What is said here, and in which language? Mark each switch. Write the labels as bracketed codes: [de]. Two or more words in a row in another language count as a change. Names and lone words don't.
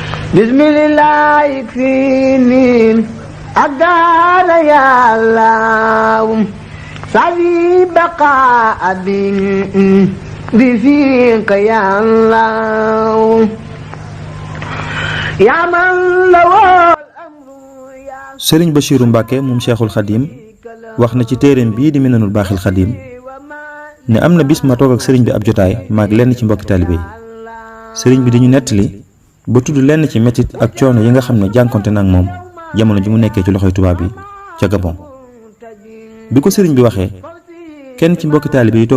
[ar] بسم الله اكفني أقدار يا الله سعي بقاء بفيك يا الله يا من له [wo] Sëriñ Bachiru Mbàkke moom Cheikhul Khadim wax na ci téereem bii di Minanul Baaxil Khadim ne am na bis ma toog ak sëriñ bi ab jotaay maag lenn ci mbokki taalibe yi sëriñ bi dañu nettali ba tudd lenn ci metit ak coono yi nga xam ne jànkonte nag moom jamono ji mu nekkee ci loxoy tubaab yi ca Gabon bi ko sëriñ bi waxee kenn ci mbokki taalibe yi